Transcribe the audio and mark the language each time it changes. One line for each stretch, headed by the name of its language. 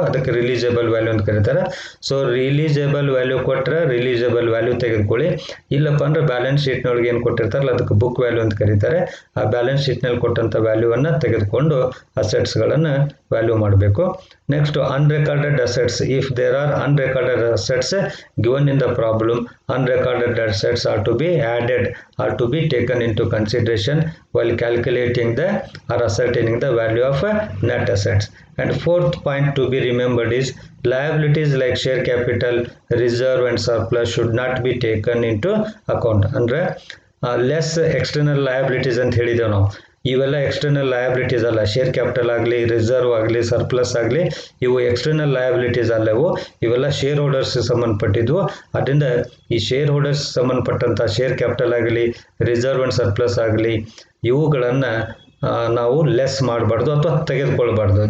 Kannada: ಅದಕ್ಕೆ ರಿಲೀಸೇಬಲ್ ವ್ಯಾಲ್ಯೂ ಅಂತ ಕರೀತಾರೆ. ಸೊ ರಿಲೀಸೇಬಲ್ ವ್ಯಾಲ್ಯೂ ಕೊಟ್ಟರೆ ರಿಲೀಸೇಬಲ್ ವ್ಯಾಲ್ಯೂ ತೆಗೆದುಕೊಳ್ಳಿ. ಇಲ್ಲಪ್ಪ ಅಂದರೆ ಬ್ಯಾಲೆನ್ಸ್ ಶೀಟ್ನೊಳಗೆ ಏನು ಕೊಟ್ಟಿರ್ತಾರಲ್ಲ ಅದಕ್ಕೆ ಬುಕ್ ವ್ಯಾಲ್ಯೂ ಅಂತ ಕರೀತಾರೆ. ಆ ಬ್ಯಾಲೆನ್ಸ್ ಶೀಟ್ನಲ್ಲಿ ಕೊಟ್ಟಂಥ ವ್ಯಾಲ್ಯೂವನ್ನು ತೆಗೆದುಕೊಂಡು ಅಸೆಟ್ಸ್ಗಳನ್ನು ವ್ಯಾಲ್ಯೂ ಮಾಡಬೇಕು. Next ಅನ್ರೆಕಾರ್ಡೆಡ್ assets.
English: If there are unrecorded assets given in the problem, unrecorded assets are to be added or to be taken into consideration while calculating the or ascertaining the value of net assets. And fourth point to be remembered is liabilities like share capital, reserve and surplus should not be taken into account.
Kannada: ಅಂದ್ರೆ less external liabilities ಅಂತ ಹೇಳಿದ್ದೇವೆ ನಾವು. ಇವೆಲ್ಲ external liabilities ಅಲ್ಲ. Share capital ಆಗಲಿ, reserve ಆಗಲಿ, surplus ಆಗಲಿ, ಇವು ಎಕ್ಸ್ಟರ್ನಲ್ ಲಯಬಿಲಿಟೀಸ್ ಅಲ್ಲವು. ಇವೆಲ್ಲ ಶೇರ್ ಹೋಲ್ಡರ್ಸ್ ಸಂಬಂಧಪಟ್ಟಿದ್ವು. ಅದರಿಂದ ಈ ಶೇರ್ ಹೋಲ್ಡರ್ಸ್ ಸಂಬಂಧಪಟ್ಟಂಥ ಶೇರ್ ಕ್ಯಾಪಿಟಲ್ ಆಗಲಿ, ರಿಸರ್ವ್ ಆ್ಯಂಡ್ ಸರ್ಪ್ಲಸ್ ಆಗಲಿ, ಇವುಗಳನ್ನು ನಾವು ಲೆಸ್ ಮಾಡಬಾರ್ದು ಅಥವಾ ತೆಗೆದುಕೊಳ್ಬಾರ್ದು.